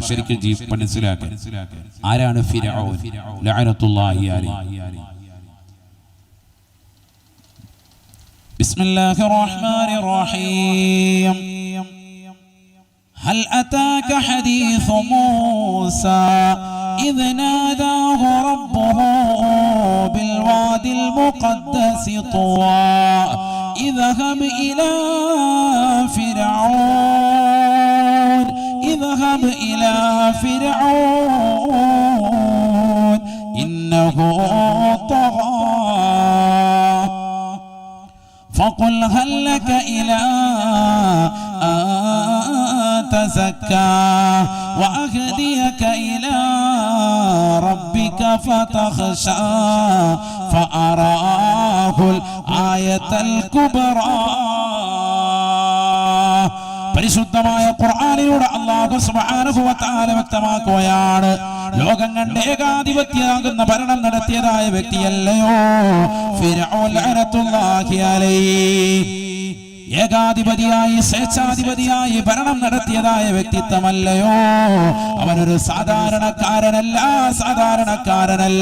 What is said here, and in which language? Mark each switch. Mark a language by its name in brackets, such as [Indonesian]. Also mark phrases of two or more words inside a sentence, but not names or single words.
[Malayalam] ശരിക്കും മനസ്സിലാക്കാൻ, ആരാണ് ഫിർഔൻ [Arabic] لعنة الله عليه. بسم الله الرحمن الرحيم. هل أتاك حديث موسى إذ ناداه ربه بالوادي المقدس طوى اذهب إلى فرعون اذهب إلى فرعون إنه طغى فقل هل لك إلى أن تزكى وأهديك إلى ربك فتخشى فأراه الآية الكبرى. [Malayalam] പരിശുദ്ധമായ ഖുർആനിലൂടെ [Arabic] الله سبحانه وتعالى [Malayalam] വ്യക്തമാക്കുകയാണ്, ലോകം കണ്ട് ഏകാധിപത്യമാകുന്ന ഭരണം നടത്തിയതായ വ്യക്തിയല്ലയോ ഫിർഔൻ [Arabic] لعنة الله عليه. [Malayalam] ഏകാധിപതിയായി സ്വേച്ഛാധിപതിയായി ഭരണം നടത്തിയതായ വ്യക്തിത്വമല്ലയോ, അവനൊരു സാധാരണക്കാരനല്ല.